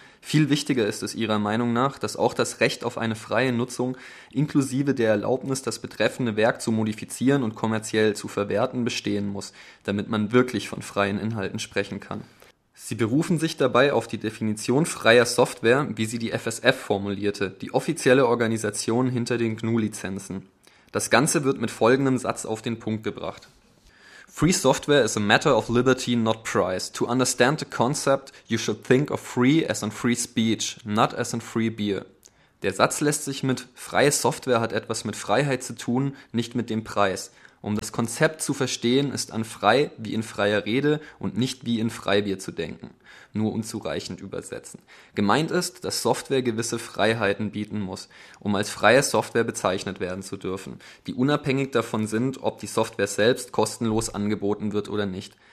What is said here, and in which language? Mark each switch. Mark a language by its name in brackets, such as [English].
[German] Viel wichtiger ist es ihrer Meinung nach, dass auch das Recht auf eine freie Nutzung inklusive der Erlaubnis, das betreffende Werk zu modifizieren und kommerziell zu verwerten, bestehen muss, damit man wirklich von freien Inhalten sprechen kann. Sie berufen sich dabei auf die Definition freier Software, wie sie die FSF formulierte, die offizielle Organisation hinter den GNU-Lizenzen. Das Ganze wird mit folgendem Satz auf den Punkt gebracht. [English] Free software is a matter of liberty, not price. To understand the concept, you should think of free as in free speech, not as in free beer. [German] Der Satz lässt sich mit freie Software hat etwas mit Freiheit zu tun, nicht mit dem Preis. Um das Konzept zu verstehen, ist an frei wie in freier Rede und nicht wie in Freibier zu denken. Nur unzureichend übersetzen. Gemeint ist, dass Software gewisse Freiheiten bieten muss, um als freie Software bezeichnet werden zu dürfen, die unabhängig davon sind, ob die Software selbst kostenlos angeboten wird oder nicht.